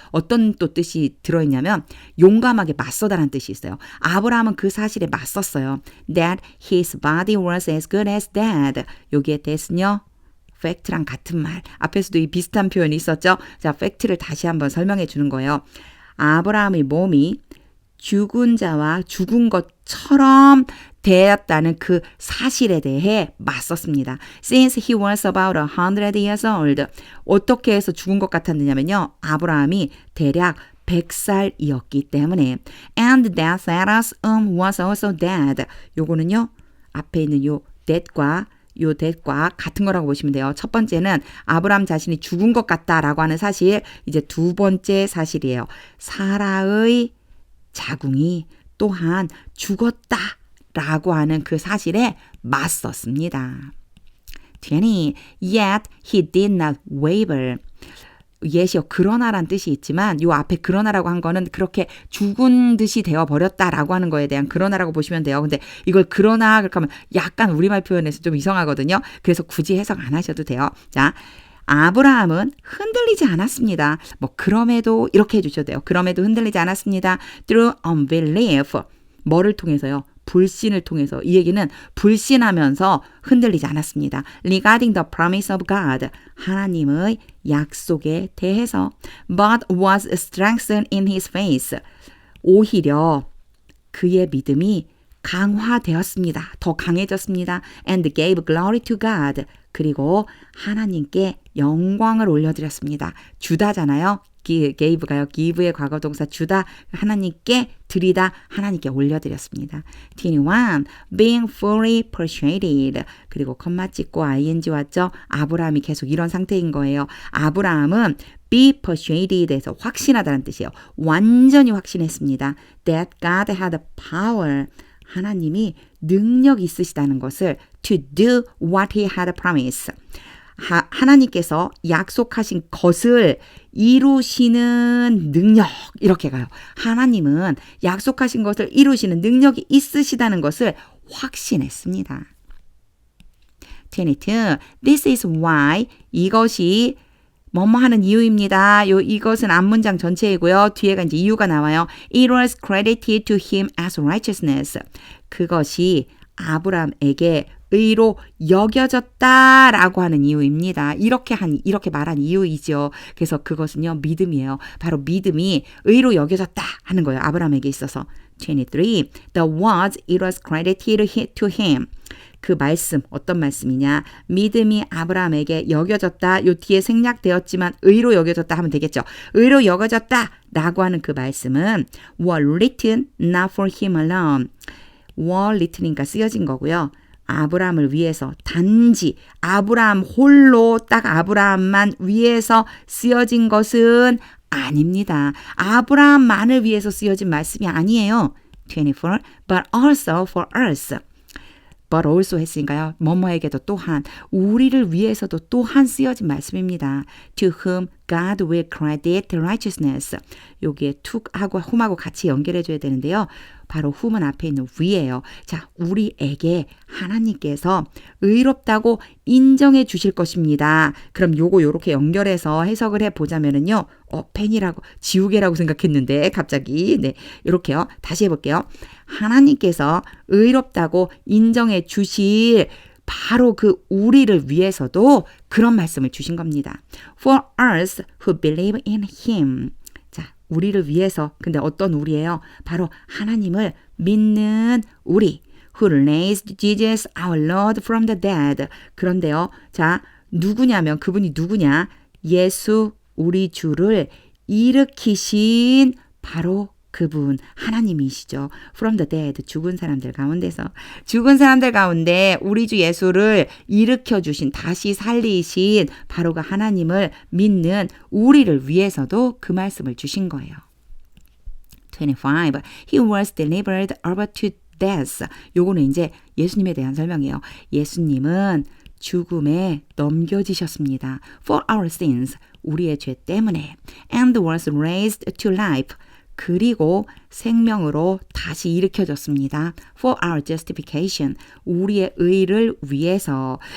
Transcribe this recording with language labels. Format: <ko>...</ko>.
<ko>어떤 또 뜻이 들어있냐면 용감하게 맞서다라는 뜻이 있어요. 아브라함은 그 사실에 맞섰어요.</ko> <en>That his body was as good as dead.</en> <ko>여기에 대해서는요. fact랑 같은 말. 앞에서도 이 비슷한 표현이 있었죠. 자, fact를 다시 한번 설명해 주는 거예요. 아브라함의 몸이 죽은 자와 죽은 것처럼 되었다는 그 사실에 대해 맞섰습니다.</ko> <en>Since he was about 100 years old.</en> <ko>어떻게 해서 죽은 것 같았느냐면요. 아브라함이 대략 100살이었기 때문에.</ko> <en>And that Sarah's was also dead.</en> <ko>요거는요. 앞에 있는 요 that과 요 that과 같은 거라고 보시면 돼요. 첫 번째는 아브라함 자신이 죽은 것 같다라고 하는 사실. 이제 두 번째 사실이에요. 사라의 자궁이 또한 죽었다라고 하는 그 사실에 맞섰습니다.</ko> <en>20. Yet he did not waver. yet이요.</en> <ko>그러나란 뜻이 있지만 요 앞에 그러나라고 한 거는 그렇게 죽은 듯이 되어버렸다라고 하는 거에 대한 그러나라고 보시면 돼요. 근데 이걸 그러나 그렇게 하면 약간 우리말 표현에서 좀 이상하거든요. 그래서 굳이 해석 안 하셔도 돼요. 자, 아브라함은 흔들리지 않았습니다. 뭐 그럼에도 이렇게 해주셔도 돼요. 그럼에도 흔들리지 않았습니다.</ko> <en>Through unbelief.</en> <ko>뭐를 통해서요? 불신을 통해서. 이 얘기는 불신하면서 흔들리지 않았습니다.</ko> <en>Regarding the promise of God.</en> <ko>하나님의 약속에 대해서.</ko> <en>But was strengthened in his faith.</en> <ko>오히려 그의 믿음이 강화되었습니다. 더 강해졌습니다.</ko> <en>And gave glory to God.</en> <ko>그리고 하나님께 영광을 올려드렸습니다. 주다잖아요. gave가요. give의 과거동사 주다. 하나님께 드리다. 하나님께 올려드렸습니다.</ko> <en>21. Being fully persuaded.</en> <ko>그리고 컴마 찍고 ing 왔죠. 아브라함이 계속 이런 상태인 거예요. 아브라함은 be persuaded에서 확신하다는 뜻이에요. 완전히 확신했습니다.</ko> <en>That God had power.</en> <ko>하나님이 능력 있으시다는 것을</ko> <en>to do what he had promised.</en> <ko>하나님께서 약속하신 것을 이루시는 능력 이렇게 가요. 하나님은 약속하신 것을 이루시는 능력이 있으시다는 것을 확신했습니다.</ko> <en>22. This is why.</en> <ko>이것이 뭐뭐 하는 이유입니다. 이것은 앞문장 전체이고요. 뒤에가 이제 이유가 나와요.</ko> <en>It was credited to him as righteousness.</en> <ko>그것이 아브람에게 의로 여겨졌다라고 하는 이유입니다. 이렇게 말한 이유이죠. 그래서 그것은요, 믿음이에요. 바로 믿음이 의로 여겨졌다 하는 거예요. 아브람에게 있어서. 23.</ko> <en>The words it was credited to him.</en> <ko>그 말씀, 어떤 말씀이냐? 믿음이 아브라함에게 여겨졌다. 요 뒤에 생략되었지만 의로 여겨졌다 하면 되겠죠. 의로 여겨졌다 라고 하는 그 말씀은</ko> <en>were written not for him alone.</en> <ko>were written이니까 쓰여진 거고요. 아브라함을 위해서 단지 아브라함 홀로 딱 아브라함만 위해서 쓰여진 것은 아닙니다. 아브라함만을 위해서 쓰여진 말씀이 아니에요.</ko> <en>24. But also for us.</en> <ko>But also 했으니까요. 뭐뭐에게도 또한 우리를 위해서도 또한 쓰여진 말씀입니다.</ko> <en>To whom God will credit righteousness.</en> <ko>여기에 to하고 whom하고 같이 연결해 줘야 되는데요. 바로 whom은 앞에 있는 we예요. 자, 우리에게 하나님께서 의롭다고 인정해 주실 것입니다. 그럼 요거 요렇게 연결해서 해석을 해보자면은요. 펜이라고 지우개라고 생각했는데 갑자기 네 이렇게요. 다시 해볼게요. 하나님께서 의롭다고 인정해 주실 바로 그 우리를 위해서도 그런 말씀을 주신 겁니다.</ko> <en>For us who believe in him.</en> <ko>자, 우리를 위해서. 근데 어떤 우리예요? 바로 하나님을 믿는 우리.</ko> <en>Who raised Jesus our Lord from the dead.</en> <ko>그런데요. 자, 누구냐면 그분이 누구냐? 예수 우리 주를 일으키신 바로 그분 하나님이시죠.</ko> <en>From the dead.</en> <ko>죽은 사람들 가운데 우리 주 예수를 일으켜주신 다시 살리신 바로 그 하나님을 믿는 우리를 위해서도 그 말씀을 주신 거예요. 25.</ko> <en>He was delivered over to death.</en> <ko>요거는 이제 예수님에 대한 설명이에요. 예수님은 죽음에 넘겨지셨습니다.</ko> <en>For our sins.</en> <ko>우리의 죄 때문에.</ko> <en>And was raised to life.</en> <ko>그리고 생명으로 다시 일으켜졌습니다.</ko> <en>For our justification.</en> <ko>우리의 의를 위해서.</ko>